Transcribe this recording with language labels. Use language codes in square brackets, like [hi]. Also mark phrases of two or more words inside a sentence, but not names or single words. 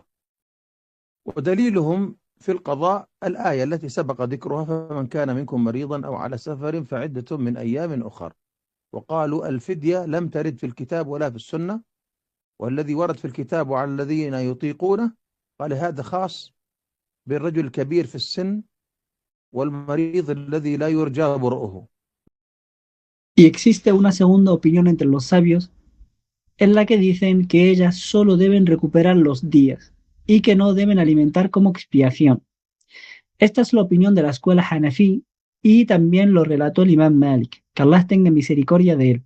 [ar] ودليلهم في القضاء الآية التي سبق ذكرها: فمن كان منكم مريضا أو على سفر فعدة من أيام أخر. وقالوا الفدية لم ترد في الكتاب ولا في السنة، والذي ورد في الكتاب وعلى الذين يطيقونه قال هذا خاص بالرجل الكبير في السن والمريض الذي لا يرجى برؤه. [es] Y existe una segunda opinión entre los sabios en la que dicen que ellas solo deben recuperar los días y que no deben alimentar como expiación. Esta es la opinión de la escuela Hanafi y también lo relató el imam Malik, que Allah tenga misericordia de él.